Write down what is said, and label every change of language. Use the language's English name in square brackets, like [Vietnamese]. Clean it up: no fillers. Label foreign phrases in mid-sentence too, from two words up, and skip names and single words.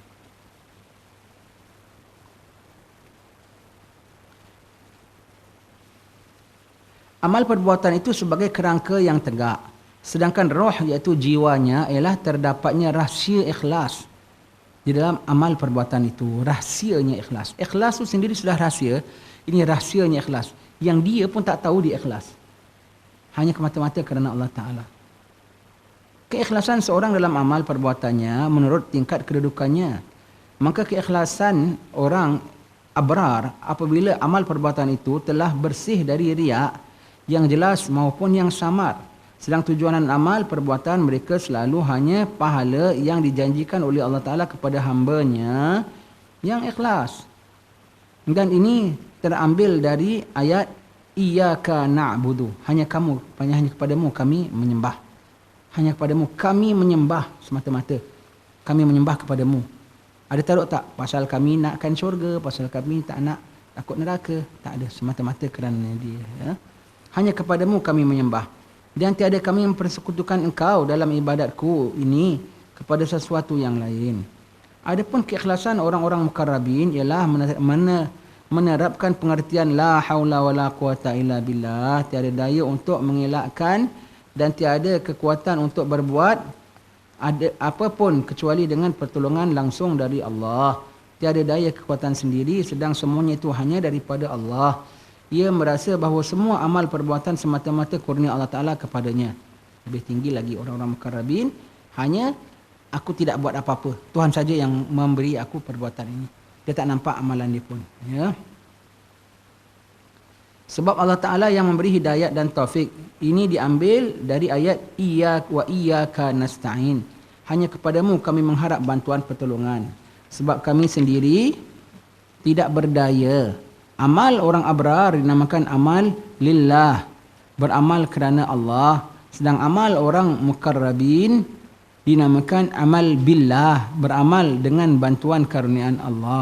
[Malay] Amal perbuatan itu sebagai kerangka yang tegak. Sedangkan roh, iaitu jiwanya, ialah terdapatnya rahsia ikhlas. Di dalam amal perbuatan itu, rahsianya ikhlas. Ikhlas itu sendiri sudah rahsia. Ini rahsianya ikhlas. Yang dia pun tak tahu dia ikhlas. Hanya semata-mata kerana Allah Ta'ala. Keikhlasan seorang dalam amal perbuatannya menurut tingkat kedudukannya. Maka keikhlasan orang abrar apabila amal perbuatan itu telah bersih dari riak yang jelas maupun yang samar. Sedang tujuan amal perbuatan mereka selalu hanya pahala yang dijanjikan oleh Allah Ta'ala kepada hamba-Nya yang ikhlas. [Arabic] Dan ini terambil dari ayat إياك نعبد. [Malay] Hanya kepadamu kami menyembah. Hanya kepadamu kami menyembah semata-mata. Kami menyembah kepadamu. Ada taruh tak? Pasal kami nakkan syurga, pasal kami tak nak takut neraka. Tak ada, semata-mata kerana dia. Ya? Hanya kepadamu kami menyembah. Dan tiada kami mempersekutukan engkau dalam ibadatku ini kepada sesuatu yang lain. [Arabic] Adapun keikhlasan orang-orang mukarrabin ialah menerapkan pengertian لا حول ولا قوة إلا بالله. [Malay] Tiada daya untuk mengelakkan dan tiada kekuatan untuk berbuat ada apapun kecuali dengan pertolongan langsung dari Allah. Tiada daya kekuatan sendiri, sedang semuanya itu hanya daripada Allah. Ia merasa bahawa semua amal perbuatan semata-mata kurnia Allah Ta'ala kepadanya. Lebih tinggi lagi orang-orang mukarrabin, hanya aku tidak buat apa-apa. Tuhan saja yang memberi aku perbuatan ini. Dia tak nampak amalan dia pun. Ya. Sebab Allah Ta'ala yang memberi hidayat dan taufik. [Arabic] Ini diambil dari ayat إياك نستعين. [Malay] Hanya kepadamu kami mengharap bantuan pertolongan. Sebab kami sendiri tidak berdaya. Amal orang abrar dinamakan amal lillah, beramal kerana Allah. Sedang amal orang mukarrabin dinamakan amal billah, beramal dengan bantuan karuniaan Allah.